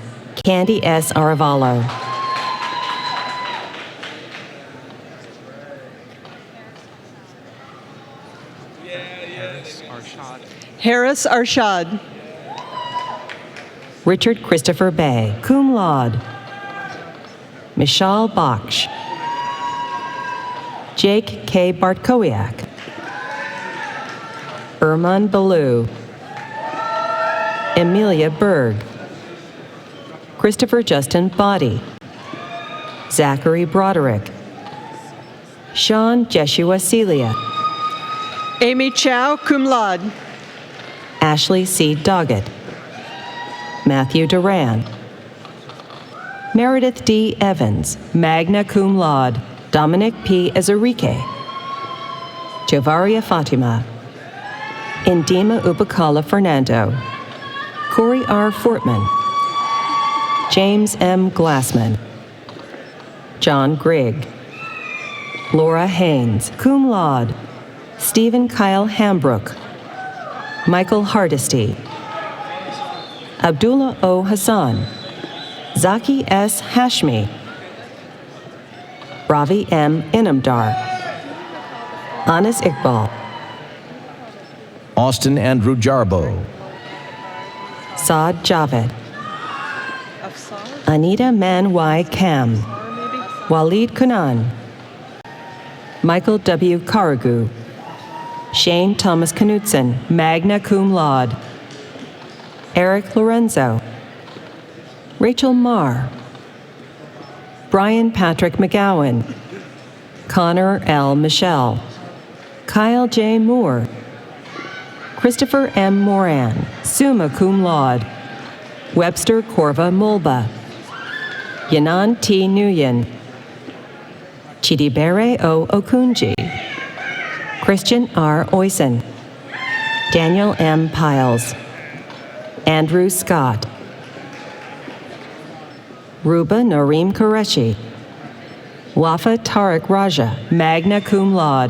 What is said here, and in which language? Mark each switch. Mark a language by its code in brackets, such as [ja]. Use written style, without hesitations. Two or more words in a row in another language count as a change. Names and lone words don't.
[en] Candy S. Aravalo, Harris Arshad, Richard Christopher Bay, [la] cum laude. [en] Michal Baksh, Jake K. Bartkowiak, Erman Ballou, Emilia Berg, Christopher Justin Body, Zachary Broderick, Sean Jeshua Celia, Amy Chow, [la] cum laude, [en] Ashley C. Doggett, Matthew Duran, Meredith D. Evans, [la] magna cum laude. [en] Dominic P. Ezerique, Javaria Fatima, Indima Ubakala Fernando, Corey R. Fortman, James M. Glassman, John Grigg, Laura Haynes, [la] cum laude. [en] Stephen Kyle Hambrook, Michael Hardesty, Abdullah O. Hassan, Zaki S. Hashmi, Ravi M. Inamdar, Anas Iqbal, Austin Andrew Jarbo, Saad Javed, Anita Man Y. Kam, Walid Kunan, Michael W. Karagu, Shane Thomas Knudsen, [la] magna cum laude. [en] Eric Lorenzo, Rachel Marr, Brian Patrick McGowan, Connor L. Michelle, Kyle J. Moore, Christopher M. Moran, [la] summa cum laude. [en] Webster Corva Mulba, Yanan T. Nguyen, Chidibere O. Okunji, Christian R. Oysen, Daniel M. Piles, Andrew Scott, Ruba Nareem Qureshi, Wafa Tariq Raja, [la] magna cum laude.